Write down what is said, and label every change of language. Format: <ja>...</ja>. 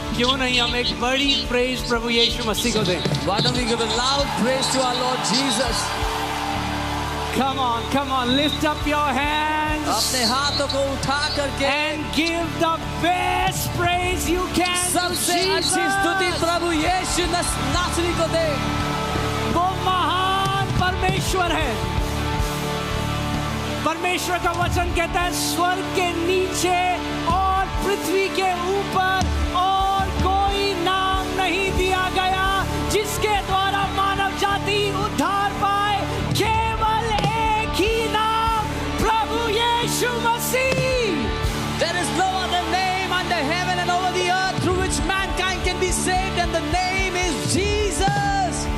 <hi>क्यों नहीं हम एक बड़ी प्रेज प्रभु यीशु मसीह को दें?</hi> <en>Why don't we give a loud praise to our Lord Jesus? Come on, lift up your hands.</en> <hi>अपने हाथों को उठा करके</hi> <en>And give the best praise you can to</en> <hi>सबसे अच्छी</hi> <en>Jesus.</en> <hi>स्तुति प्रभु यीशु नासरी को दे. वो महान परमेश्वर है. परमेश्वर का वचन कहता है स्वर्ग के नीचे और पृथ्वी के ऊपर और कोई नाम नहीं दिया गया जिसके द्वारा मानव जाति उद्धार पाए, केवल एक ही नाम, प्रभु यीशु मसीह.</hi> <en>There is no other name under heaven and over the earth through which mankind can be saved, and the name is Jesus.</en>